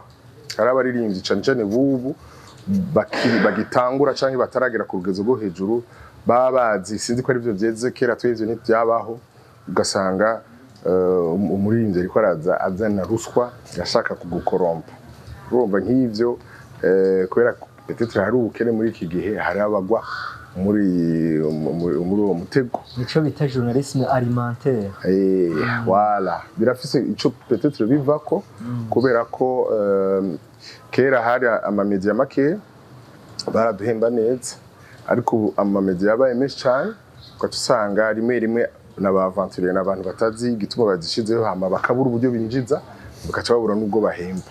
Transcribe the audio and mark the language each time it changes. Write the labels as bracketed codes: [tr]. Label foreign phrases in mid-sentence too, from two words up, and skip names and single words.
[rn] Hari abaririmbyi cane cane bubu bagitangura canke bataragera ku rugezo rwo hejuru babazi sinzi ko ari byo byeze kera twevyo ntibyabaho ugasanga umuririmbyi ariko araza azana ruswa yashaka kugukorompa. Urumva nk'ivyo kubera peut-être hari ubukene muri iki gihe hari abagwa muri uwo mutego nico bita [fr] journalisme alimentaire. [rn] Voilà birafise ico peut-être bivako kubera ko kera hari amamedia make baraduhemba neza ariko ubu amamedia yabaye menshi cyane ukatusanga rimwe n'abavanturiye n'abantu batazi igituma bazishizeho hama bakabura uburyo binjiza bakaca babura n'ubwo bahemba.